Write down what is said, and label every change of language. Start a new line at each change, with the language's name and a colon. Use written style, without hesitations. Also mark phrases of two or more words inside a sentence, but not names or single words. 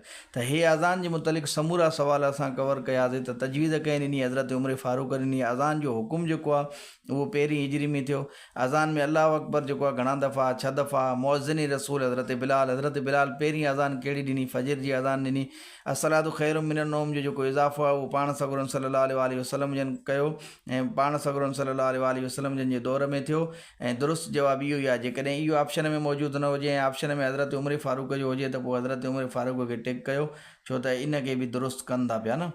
Sindhi: त हे अज़ान जे मुतलिक़ समूरा सवाल असां कवर कयासीं। त तजवीज़ कई ॾिनी हज़रत उमर फारूक ॾिनी। अज़ान जो हुकुम जेको आहे उहो पहिरीं हिजरी में थियो। अज़ान में अल्लाह अकबर जेको आहे घणा दफ़ा, 6 दफ़ा। मुअज़्ज़िन रसूल हज़रत बिलाल पहिरीं अज़ान कहिड़ी ॾिनी, फजर जी अज़ान ॾिनी।
Arabic: الصلاة خير من النوم
Sindhi: जो जेको इज़ाफ़ो आहे उहो पाण सगुरन
Arabic: صلى الله عليه وسلم
Sindhi: जन कयो, ऐं पाण सगुरन
Arabic: صلى الله عليه وسلم
Sindhi: जन जे दौर में थियो। ऐं दुरुस्त जवाबु इहो ई आहे। जेकॾहिं इहो ऑप्शन में मौजूदु न हुजे ऐं ऑप्शन में हज़रत उमर फारूक जो हुजे, त पोइ हज़रत उमर फारूक खे टिक कयो, छो त इनखे बि दुरुस्त कनि था पिया न।